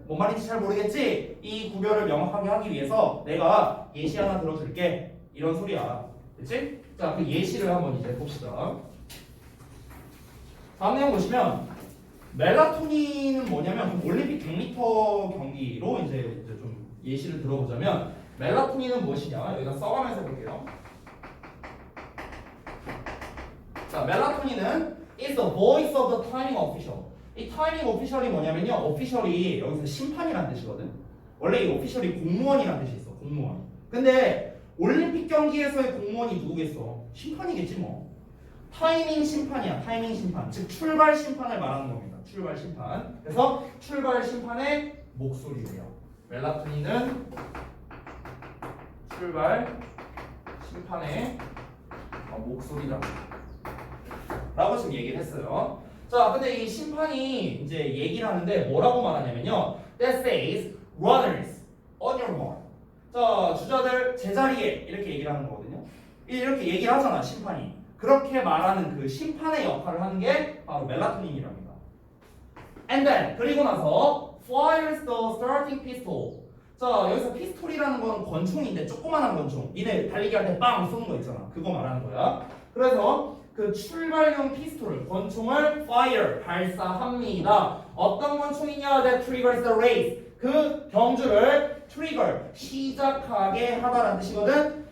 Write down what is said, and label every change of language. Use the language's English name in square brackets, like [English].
[Korean] 뭔 말인지 잘 모르겠지? 이 구별을 명확하게 하기 위해서 내가 예시 하나 들어줄게. 이런 소리야. 그치? 자, 그 예시를 한번 이제 봅시다. 다음 내용 보시면 멜라토닌은 뭐냐면 올림픽 100m 경기로 이제 좀 예시를 들어보자면 멜라토닌은 무엇이냐 여기다 써가면서 볼게요. 자, 멜라토닌은 [English] is the voice of the timing official. [Korean] 이 타이밍 오피셜이 뭐냐면요. 오피셜이 여기서 심판이라는 뜻이거든. 원래 이 오피셜이 공무원이라는 뜻이 있어. 공무원. 근데 올림픽 경기에서의 공무원이 누구겠어? 심판이겠지 뭐. 타이밍 심판이야. 타이밍 심판. 즉 출발 심판을 말하는 겁니다. 출발 심판. 그래서 출발 심판의 목소리예요. 멜라토닌은 출발 심판의 목소리다. 라고 지금 얘기를 했어요. 자, 근데 이 심판이 이제 얘기를 하는데 뭐라고 말하냐면요. [English] That says runners on your mark. [Korean] 자, 주자들 제자리에 이렇게 얘기를 하는 거거든요. 이렇게 얘기를 하잖아, 심판이. 그렇게 말하는 그 심판의 역할을 하는 게 바로 멜라토닌이랍니다. [English] And then [Korean] 그리고 나서 [English] fires the starting pistol. [Korean] 자, 여기서 피스톨이라는 건 권총인데 조그만한 권총. 니네 달리기 할 때 빵 쏘는 거 있잖아. 그거 말하는 거야. 그래서 그 출발용 피스톨을 권총을 fire 발사합니다. 어떤 권총이냐? [English] That triggers the race. [Korean] 그 경주를 trigger 시작하게 하다라는 뜻이거든.